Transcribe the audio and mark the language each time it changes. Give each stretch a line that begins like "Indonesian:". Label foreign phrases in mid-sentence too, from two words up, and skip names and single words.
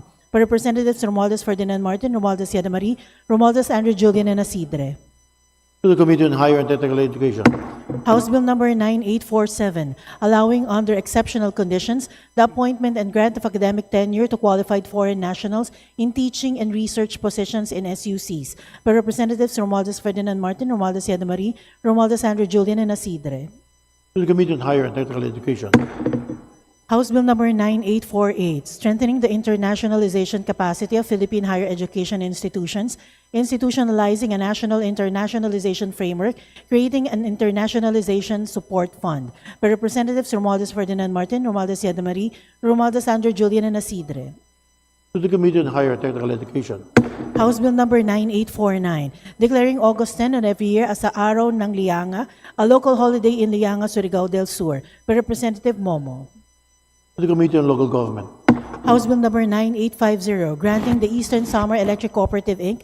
English: By Representatives Romualdez Ferdinand Martin, Romualdez Yadamari, Romualdez Andrew Julian, and Asidre. To the Committee on Higher and Technical Education. House Bill number 9847, allowing under exceptional conditions the appointment and grant of academic tenure to qualified foreign nationals in teaching and research positions in SUCs by Representatives Romualdez Ferdinand Martin, Romualdez Yada Marie, Romualdez Sandro Julian, and Asidre. To the Committee on Higher and Technical Education. House Bill number 9848, strengthening the internationalization capacity of Philippine higher education institutions, institutionalizing a national internationalization framework, creating an internationalization support fund by Representatives Romualdez Ferdinand Martin, Romualdez Yada Marie, Romualdez Sandro Julian, and Asidre. To the Committee on Higher and Technical Education. House Bill number 9849, declaring August 10 of every year as the Araw ng Lianga, a local holiday in Lianga, Surigao del Sur by Representative Momo. To the Committee on Local Government. House Bill number 9850, granting the Eastern Summer Electric Cooperative, Inc.